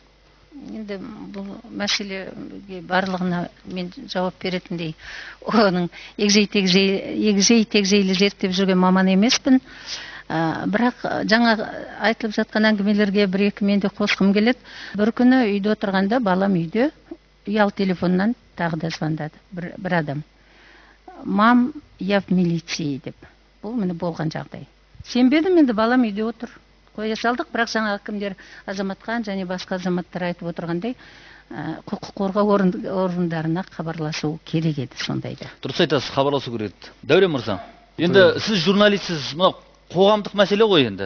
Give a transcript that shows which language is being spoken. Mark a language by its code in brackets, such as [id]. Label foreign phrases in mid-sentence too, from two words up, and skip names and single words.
[kk] Енді бұл мәселеге барлығына мен жауап беретіндей, оның егжей-тегжейлі зерттеп жүрген маман емеспін. Бірақ жаңа айтылып жатқан әңгімелерге бір-екі мен де қосқым келеді. Бір күні үйде отырғанда балам үйде ұялы телефоннан тағы да звондады бір адам. [ru] Мам, я в милиции деп. [kk] Бұл міне болған жағдай. Сенбедім, енді балам үйде отыр. Қоя салдық, бірақ жаңа кімдер Азаматхан және басқа азаматтар айтып отырғандай, құқық қорғау орындарына хабарласу керек еді сондайда. Дұрыс айтасыз, хабарласу керек еді. Дәурен мырза, енді сіз журналистсіз, мынау қоғамдық мәселе ғой енді.